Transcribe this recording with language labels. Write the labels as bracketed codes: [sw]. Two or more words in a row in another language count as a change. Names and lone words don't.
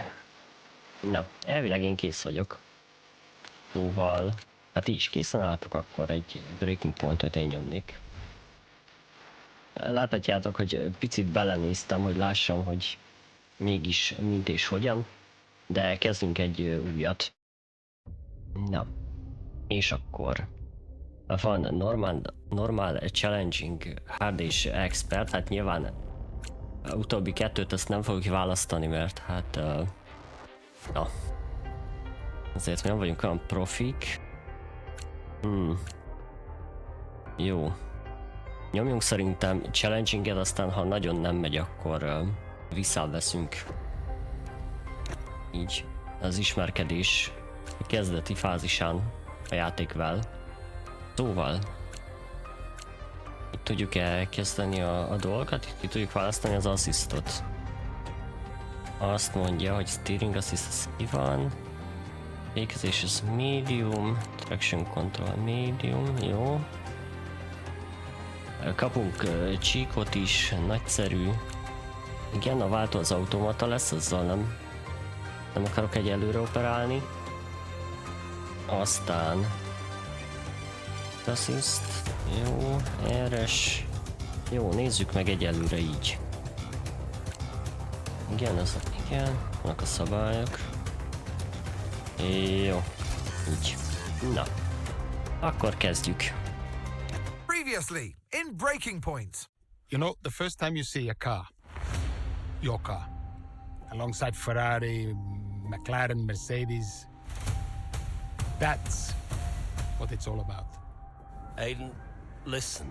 [hu] Na, elvileg én kész vagyok. Szóval, hát is készen álltok, akkor egy breaking pointot én nyomnék. Láthatjátok, hogy picit belenéztem, hogy lássam, hogy mégis mint és hogyan, de kezdünk egy újat. Na, és akkor van [en] normal, challenging, hard [hu] és expert, hát nyilván utóbbi kettőt azt nem fogjuk választani, mert hát na, azért mi nem vagyunk olyan profik. Jó. Nyomjunk szerintem challenginget, aztán ha nagyon nem megy, akkor visszaveszünk. Így az ismerkedés kezdeti fázisán a játékvel. Szóval itt tudjuk elkezdeni a dolgokat, itt tudjuk választani az assistot. Azt mondja, hogy [en] steering assist [hu] az ki van. Fékezés az medium, [en] traction control [hu] medium, jó. Kapunk csíkot is, nagyszerű. Igen, a váltó az automata lesz, azzal nem akarok egyelőre operálni. Aztán assist, jó, RS, jó, nézzük meg egyelőre így. Igen, vannak a szabályok. Jó, így. Na, akkor kezdjük. [en] Previously, in Breaking Point. You know, the first time you see a car, your car, alongside Ferrari, McLaren, Mercedes, that's what it's all about. Aiden, listen.